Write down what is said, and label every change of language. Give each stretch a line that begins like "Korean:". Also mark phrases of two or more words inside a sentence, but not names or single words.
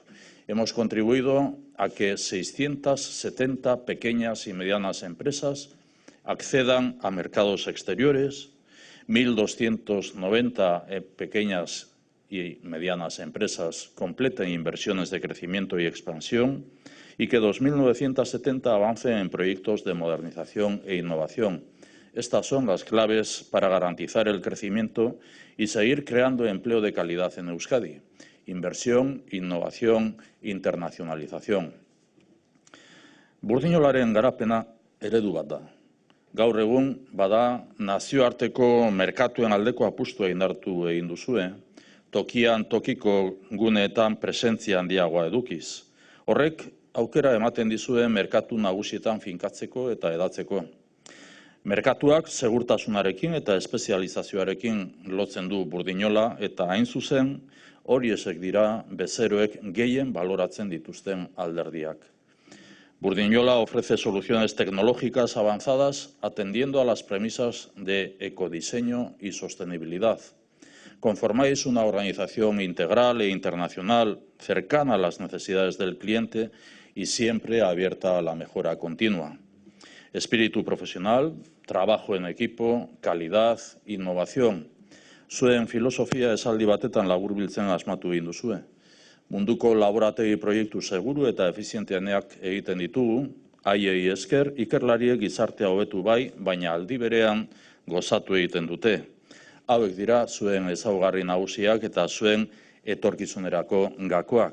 Spanish: Hemos contribuido a que 670 pequeñas y medianas empresas accedan a mercados exteriores, 1.290 pequeñas y medianas empresas completen inversiones de crecimiento y expansión y que 2.970 avancen en proyectos de modernización e innovación. Estas son las claves para garantizar el crecimiento y seguir creando empleo de calidad en Euskadi. Inversión, innovación, internacionalización.
Basque: Burdinolaren garapena eredu bat da. Gaur egun, bada, nazioarteko merkatuen aldeko apustua indartu egin duzue, tokian tokiko guneetan presentzia handiagoa edukiz. Horrek, aukera ematen dizue merkatu nagusietan finkatzeko eta edatzeko. Merkatuak segurtasunarekin eta espezializazioarekin lotzen du Burdinola eta hain zuzen, horiek dira bezeroek gehien baloratzen dituzten alderdiak.
Spanish: Burdinola ofrece soluciones tecnológicas avanzadas atendiendo a las premisas de ecodiseño y sostenibilidad. Conformáis una organización integral e internacional cercana a las necesidades del cliente y siempre abierta a la mejora continua. Espíritu profesional, trabajo en equipo, calidad, innovación.
Basque: Zuen filosofia esaldi batetan laburbiltzen asmatu egin duzue. Munduko laborategi proiektu seguru eta efizienteaneak egiten ditugu, haiei esker ikerlariek gizartea hobetu bai, baina aldi berean gozatu egiten dute. Hauek dira zuen ezaugarri nagusiak eta zuen etorkizunerako gakoak.